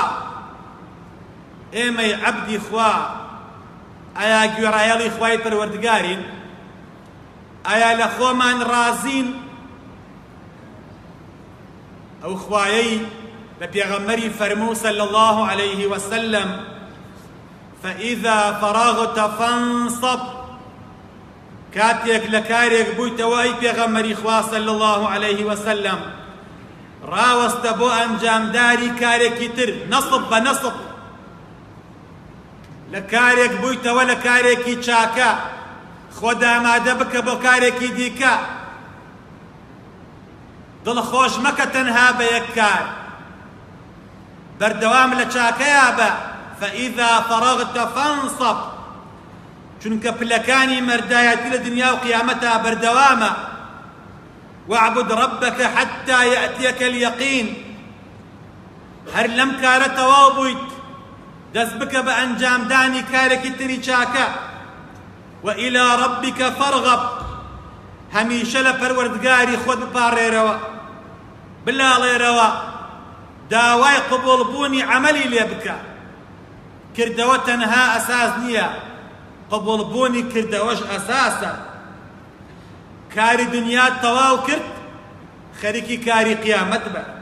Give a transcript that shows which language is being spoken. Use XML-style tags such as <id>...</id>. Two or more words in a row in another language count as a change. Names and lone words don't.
<ckb>ئێمەی عەبدی خوا، ئایا گوێڕایەڵی خوای پەروەردگارین؟ ئایا لە خۆمان ڕازین؟ ئەو خوایەی بە پێغەمبەری فەرموو</ckb> <ar>صلی الله عليه وسلم فإذا فرغت فانصب،</ar> <ckb>کاتێک لە کارێک بوویتەوە ئەی پێغەمبەری خوا</ckb> <ar>صلی الله عليه وسلم،</ar> <ckb>ڕاوەستە بۆ ئەنجامداری کارێکی تر، نەسب بە نەسب. لە کارێک بوویتەوە لە کارێکی چاکە، خۆت ئامادە بکە بۆ کارێکی دیکە. دڵخۆش مەکە تەنها بە یەک کار، بەردەوام لە چاکەیە بە.</ckb> <ar>فإذا فرغت فانصب،</ar> <ckb>چونکە پلەکانی مەردایەتی لە دنیا و قیامەتە بەردەوامە.</ckb> <ar>واعبد ربك حتى يأتيك اليقين،</ar> <ckb>هەر لەم کارە تەواو بوویت دەست بکە بە ئەنجامدانی کارێکی تری چاکە.</ckb> <ar>وإلى ربك فارغب،</ar> <ckb>هەمیشە لە پەروەردگاری خۆت بپاڕێرەوە، بلاڵێرەوە، داوای قبوڵبوونی عەمەلی لێ بکە. کردەوە تەنها ئەساس نییە، قبوڵبوونی کردەوەش ئەساسە. کاری دنیات تەواو کرد، خەریکی کاری قیامەت بە.</ckb>